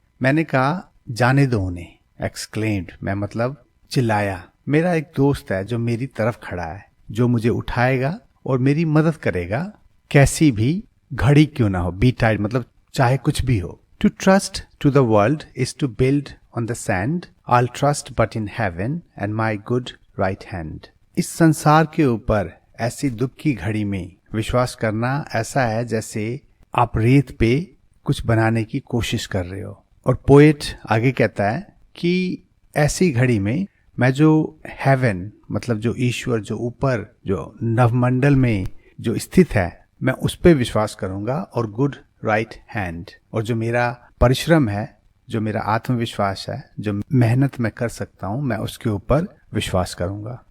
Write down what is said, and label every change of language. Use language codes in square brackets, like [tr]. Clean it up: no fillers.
[hi] मैंने कहा जाने दो उन्हें। एक्सक्लेम्ड मैं मतलब चिल्लाया। मेरा एक दोस्त है जो मेरी तरफ खड़ा है, जो मुझे उठाएगा और मेरी मदद करेगा, कैसी भी घड़ी क्यों ना हो। [en] betide [hi] मतलब चाहे कुछ भी हो। [en] To trust to the world is to build on the sand. I'll trust but in heaven and my good right hand. [hi] इस संसार के ऊपर ऐसी दुख की घड़ी में विश्वास करना ऐसा है जैसे आप रेत पे कुछ बनाने की कोशिश कर रहे हो। और पोएट आगे कहता है कि ऐसी घड़ी में मैं जो हेवन मतलब जो ईश्वर, जो ऊपर, जो नवमंडल में जो स्थित है, मैं उस पे विश्वास करूंगा और गुड राइट हैंड, और जो मेरा परिश्रम है, जो मेरा आत्मविश्वास है, जो मेहनत मैं कर सकता हूं, मैं उसके ऊपर विश्वास करूंगा।